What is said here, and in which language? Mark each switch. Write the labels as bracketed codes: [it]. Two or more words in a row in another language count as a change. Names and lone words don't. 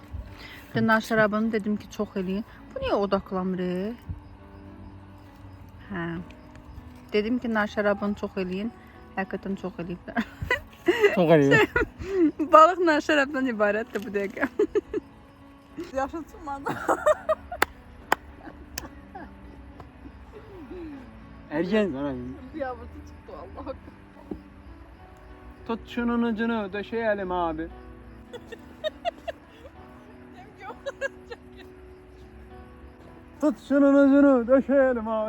[az] Bir də nar şərabını dedim ki, çox eləyin. Bu niyə odaqlamır? Hə. Dedim ki, nar şərabını çox eləyin. Həqiqətən çox eləyiblər. [tr] Çok iyi. [az] Balıq nar şərabdan ibarətdir bu dəqiqə. Yaşı çıxmadı. [tr] Ergen sana. [az] Yavrusu çıxdı Allah. [tr] Tut şunun ucunu döşeyelim abi. Tut şunun ucunu döşeyelim abi.